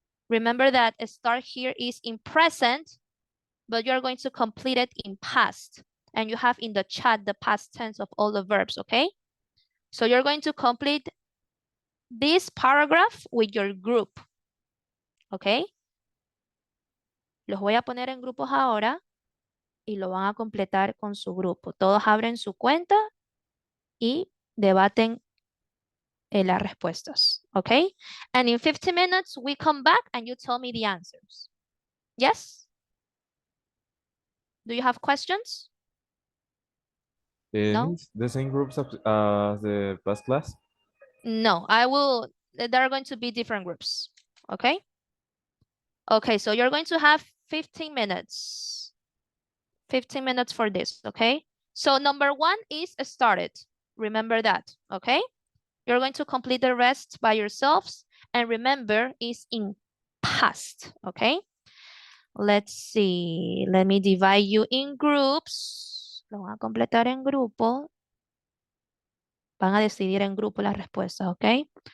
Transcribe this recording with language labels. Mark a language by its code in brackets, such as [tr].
[en] Remember that start here is in present, but you're going to complete it in past. And you have in the chat the past tense of all the verbs, okay? So you're going to complete this paragraph with your group, okay? [es] Los voy a poner en grupos ahora y lo van a completar con su grupo. Todos abren su cuenta y debaten las respuestas, okay? [en] And in 15 minutes, we come back and you tell me the answers. Yes? Do you have questions? No? Means the same groups as the past class? No, there are going to be different groups, okay? Okay, so you're going to have 15 minutes. 15 minutes for this, okay? So number one is started. Remember that, okay? You're going to complete the rest by yourselves. And remember, is in past, okay? Let's see. Let me divide you in groups. [es] Lo van a completar en grupo. Van a decidir en grupo las respuestas, okay?